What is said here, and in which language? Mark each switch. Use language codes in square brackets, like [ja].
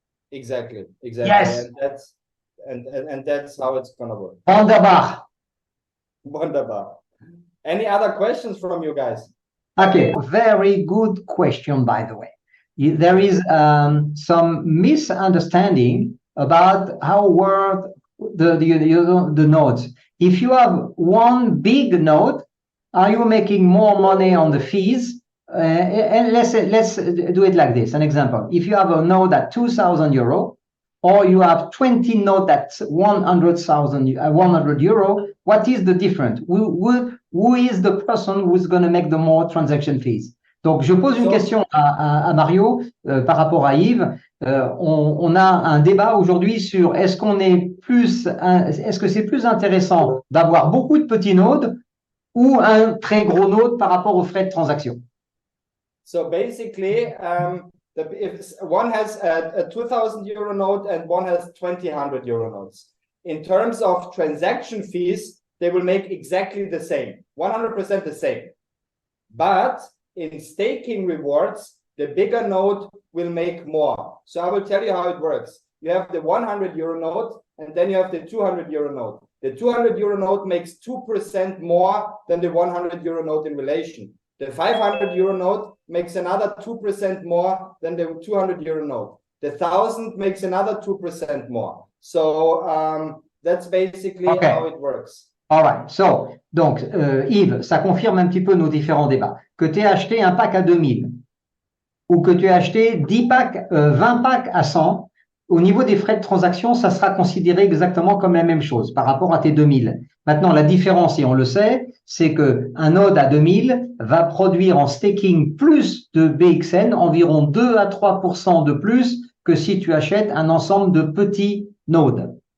[en] Exactly. Yes. And that's how it's gonna work. [de] Wunderbar. Wunderbar. [en] Any other questions from you guys? Okay, very good question, by the way. There is some misunderstanding about how work the nodes. If you have one big node, are you making more money on the fees? And let's do it like this. An example: if you have a node at 2,000 euro, or you have 20 nodes at 100 euro, what is the difference? Who is the person who's going to make the more transaction fees? [fr] Donc, je pose une question à Mario par rapport à Yves. On a un débat aujourd'hui sur est-ce que c'est plus intéressant d'avoir beaucoup de petits nodes ou un très gros node par rapport aux frais de transaction? [en] So basically, if one has a 2,000 euro node and one has 2,000 euro nodes. In terms of transaction fees, they will make exactly the same, 100% the same. But in staking rewards, the bigger node will make more. So I will tell you how it works. You have the 100 euro node, and then you have the 200 euro node. The 200 euro node makes 2% more than the 100 euro node in relation. The 500 euro node makes another 2% more than the 200 euro node. The 1,000 makes another 2% more. So that's basically how it works. All right. [fr] So, donc, Yves, ça confirme un petit peu nos différents débats. Que tu aies acheté un pack à 2,000 ou que tu aies acheté 10 packs, 20 packs à 100, au niveau des frais de transaction, ça sera considéré exactement comme la même chose par rapport à tes 2,000. Maintenant, la différence, et on le sait, c'est que un node à 2,000 va produire en staking plus de BXN, environ 2 à 3% de plus que si tu achètes un ensemble de petits nodes.